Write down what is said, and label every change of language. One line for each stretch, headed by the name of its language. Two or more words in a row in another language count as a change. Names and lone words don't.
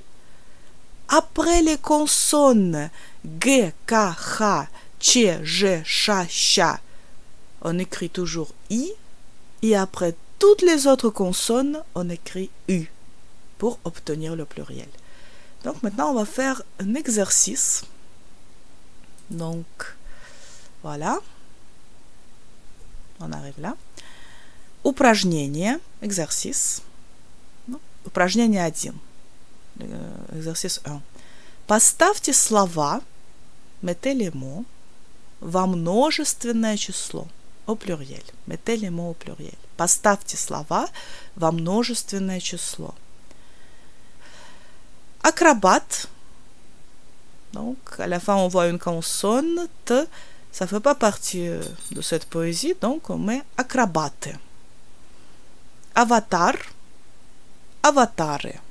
French: Après les consonnes G, K, H, Ch, J, Ch, Ch, on écrit toujours I. Et après toutes les autres consonnes, on écrit U pour obtenir le pluriel. Donc maintenant, on va faire un exercice. Donc, voilà. On arrive là.
Russian: Упражнение, exercice. Упражнение 1. Exercice 1. Поставьте слова,
French: mettez les mots,
Russian: во множественное число,
French: au pluriel. Mettez les mots au pluriel.
Russian: Поставьте слова во множественное число.
French: Acrobate. Donc, à la fin, on voit une consonne, T. Ça ne fait pas partie de cette poésie, donc on met acrobate. Avatar, avatare.